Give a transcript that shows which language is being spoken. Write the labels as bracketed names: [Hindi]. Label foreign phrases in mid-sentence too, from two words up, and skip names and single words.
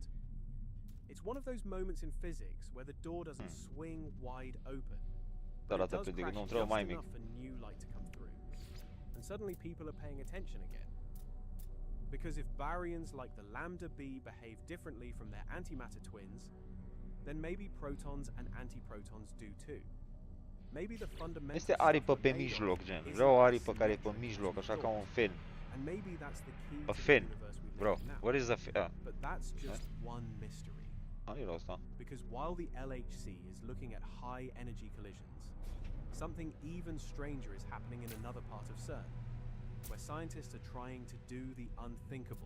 [English] It's one of those moments in physics where the door doesn't swing wide open, but it does crack just enough for new light to come through. And suddenly people are paying attention again. Because if baryons like the lambda B behave differently from their antimatter twins, then maybe protons and antiprotons do too. [Romanian] Este aripă pe mijloc, gen. Vreau o aripă care e pe mijloc, așa ca un fin. [English] A fin. Bro, what is a fin? But that's just one mystery. Because while the LHC is looking at high energy collisions, something even stranger is happening in another part of CERN, where scientists are trying to do the unthinkable.